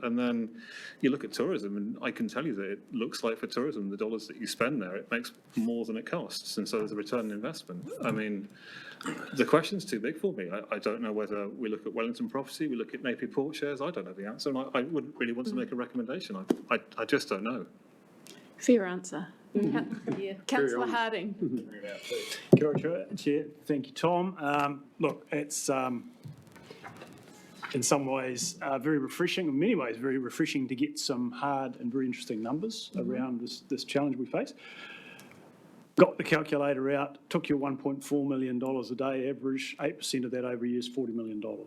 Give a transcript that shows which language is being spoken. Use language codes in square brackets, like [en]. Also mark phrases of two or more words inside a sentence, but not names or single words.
[en] And then you look at tourism, and I can tell you that it looks like for tourism, the dollars that you spend there, it makes more than it costs. And so there's a return on investment. I mean, the question's too big for me. I don't know whether we look at Wellington property, we look at Napier Port shares. I don't know the answer, and I wouldn't really want to make a recommendation. I just don't know. Fair answer. Councillor Harding. [mi] Kia ora, [en] Chair. Thank you, Tom. Look, it's in some ways very refreshing, in many ways very refreshing to get some hard and very interesting numbers around this challenge we face. got the calculator out, took you $1.4 million a day average, 8% of that over a year is $40 million.